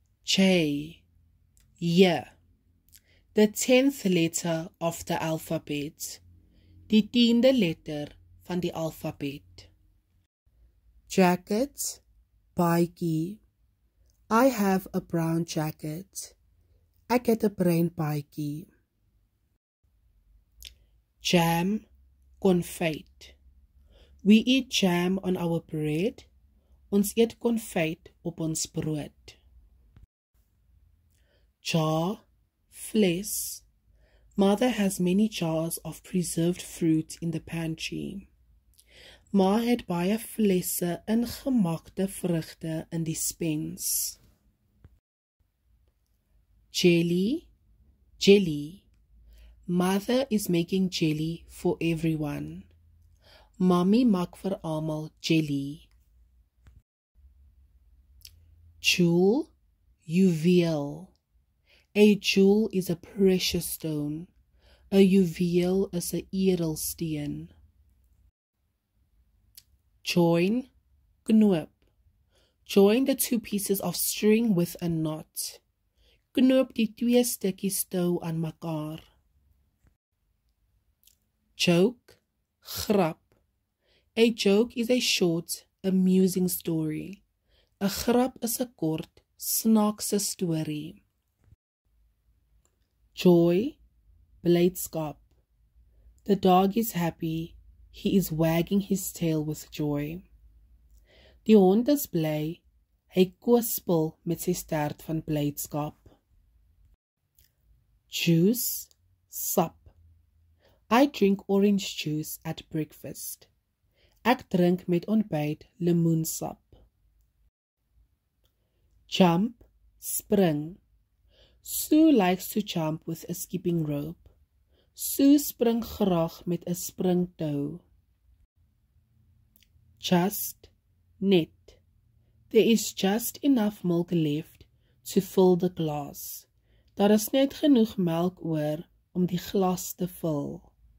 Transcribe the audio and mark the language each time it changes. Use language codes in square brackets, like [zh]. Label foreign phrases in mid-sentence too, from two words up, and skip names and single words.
[en] J. Y. The 10th letter of the alphabet. [af] Die 10de letter van die alfabet. [en] Jacket, baadjie. I have a brown jacket. [af] Ek het 'n bruin baadjie. Jam, konfyt. [en] We eat jam on our bread. [af] Ons eet konfyt op ons brood. [en] Jar, fles. Mother has many jars of preserved fruit in the pantry. [af] Ma het baie flesse ingemakte vrugte in die spens. [en] Jelly, jelly. Mother is making jelly for everyone. [af] Mommy maak vir almal jelly. [en] Jewel, juweel. A jewel is a precious stone. [af] A juweel is 'n edelsteen. [en] Join, knoop. Join the two pieces of string with a knot. [af] Knoop die twee stukkies tou aan mekaar. [en] Joke, grap. A joke is a short, amusing story. [af] 'n grap is 'n kort, snaakse storie. [en] Joy, blydskap. The dog is happy. He is wagging his tail with joy. [af] Die hond is bly. Hy kwispel met sy stert van blydskap. [en] Juice, sap. I drink orange juice at breakfast. [af] Ek drink met ontbyt lemoensap. [en] Jump, spring. Sue likes to jump with a skipping rope. [af] Sue spring graag met 'n springtou. [en] Just, net. There is just enough milk left to fill the glass. [af] Daar is net genoeg melk oor om die glas te vul.